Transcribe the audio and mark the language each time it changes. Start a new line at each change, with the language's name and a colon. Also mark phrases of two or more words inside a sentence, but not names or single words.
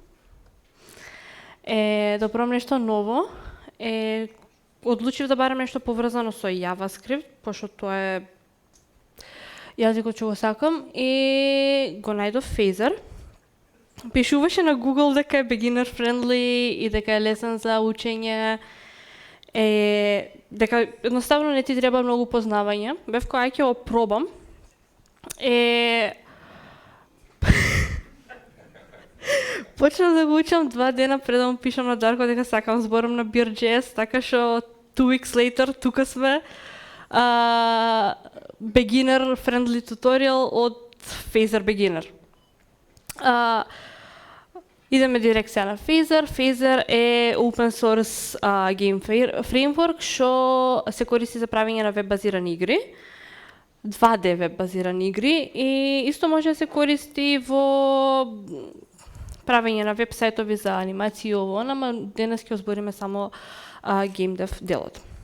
Macedonian: Да пробам нешто ново. Одлучив да барам нешто поврзано со JavaScript, пошто тоа е јазикот што го сакам, и го најдов Фейзер. Пишуваше на Google дека е
English: beginner friendly
Macedonian: и дека е лесен за учење, дека едноставно не ти треба многу познавање. Бев кој ќе го пробам. Почнав да го учам 2 дена пред да му пишам на Дарко дека сакам зборам на Beer.js, така што
English: 2 weeks later
Macedonian: тука сме.
English: Beginner friendly tutorial од Feizer Beginner.
Macedonian: Идеме дирекција на Feizer. Feizer е
English: open source game framework
Macedonian: што се користи за правење на веб базирани игри. 2D веб базирани игри и исто може да се користи во правење на веб сајтови за анимација и ово, ама денес ќе збориме само
English: game dev
Macedonian: делот.